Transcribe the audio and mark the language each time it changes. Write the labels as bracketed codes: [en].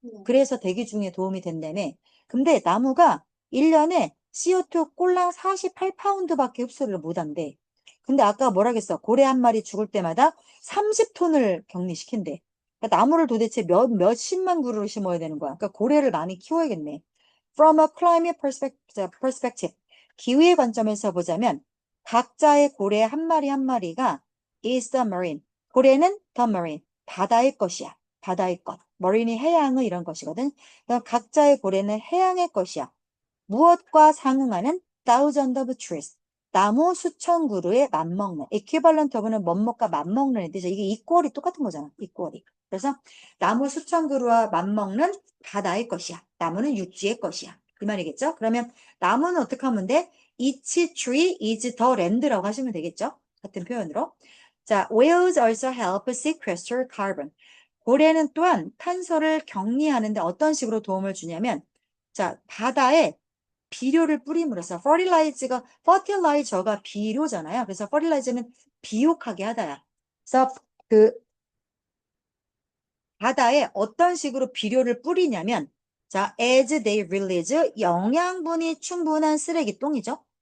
[ko] 그래서 대기 중에 도움이 된다며. 근데 나무가 1년에 CO2 꼴랑 48파운드밖에 흡수를 못한대. 근데 아까 뭐라겠어? 고래 한 마리 죽을 때마다 30톤을 격리시킨대. 그러니까 나무를 도대체 몇십만 그루를 심어야 되는 거야. 그러니까 고래를 많이 키워야겠네. [en] From a climate perspective. [ko] 기후의 관점에서 보자면 각자의 고래 한 마리 한 마리가 [en] is the marine. [ko] 고래는 [en] the marine. [ko] 바다의 것이야. 바다의 것. marine이 해양의 이런 것이거든. 그러니까 각자의 고래는 해양의 것이야. 무엇과 상응하는 [en] thousand of trees. [ko] 나무 수천 그루에 맞먹는. [en] equivalent of [ko] 는 뭐뭐가 맞먹는 뜻이죠. 이게 equal이 똑같은 거잖아. equal이. 그래서 나무 수천 그루와 맞먹는 바다의 것이야. 나무는 육지의 것이야. 이 말이겠죠? 그러면 나무는 어떻게 하면 돼? [en] Each tree is the land [ko] 라고 하시면 되겠죠? 같은 표현으로. [en] 자, whales also help sequester carbon. [ko] 고래는 또한 탄소를 격리하는데 어떤 식으로 도움을 주냐면, 자, 바다에 비료를 뿌림으로써 fertilize가 비료잖아요. 그래서 fertilize는 비옥하게 하다야. 그래서 그 바다에 어떤 식으로 비료를 뿌리냐면, 자, [en] as they release [ko] 영양분이 충분한 쓰레기똥이죠.